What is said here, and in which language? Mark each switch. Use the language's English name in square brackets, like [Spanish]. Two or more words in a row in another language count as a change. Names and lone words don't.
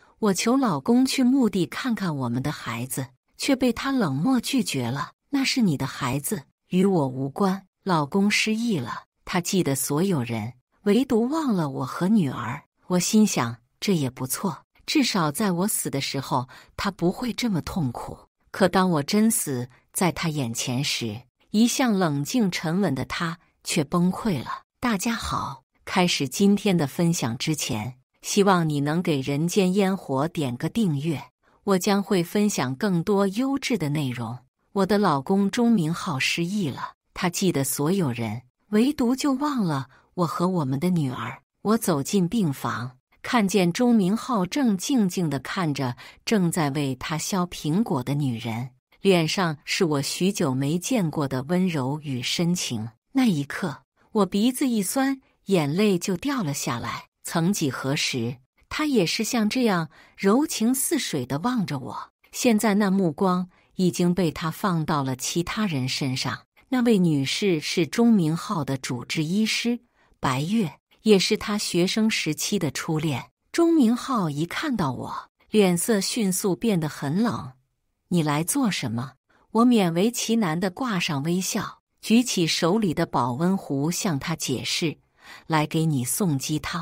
[Chinese] 我求老公去墓地看看我們的孩子，卻被他冷漠拒絕了。那是你的孩子，與我無關。老公失憶了，他記得所有人，唯獨忘了我和女兒。我心想，這也不錯，至少在我死的時候，他不會這麼痛苦。可當我真死在他眼前時，一向冷靜沉穩的他卻崩潰了。大家好，開始今天的分享之前，希望你能給人間煙火點個訂閱，我將會分享更多優質的內容。我的老公鍾明浩失憶了，他記得所有人，唯獨就忘了我和我們的女兒。我走進病房，看見鍾明浩正靜靜地看着正在為他削蘋果的女人，臉上是我許久沒見過的溫柔與深情。那一刻，我鼻子一酸，眼淚就掉了下來。曾幾何時，他也是像這樣柔情似水地望着我，現在那目光已經被他放到了其他人身上。那位女士是鍾明浩的主治醫師白月，也是他學生時期的初戀。鍾明浩一看到我，臉色迅速變得很冷。你來做什麼？我勉為其難地掛上微笑，舉起手裡的保溫壺向他解釋，來給你送雞湯。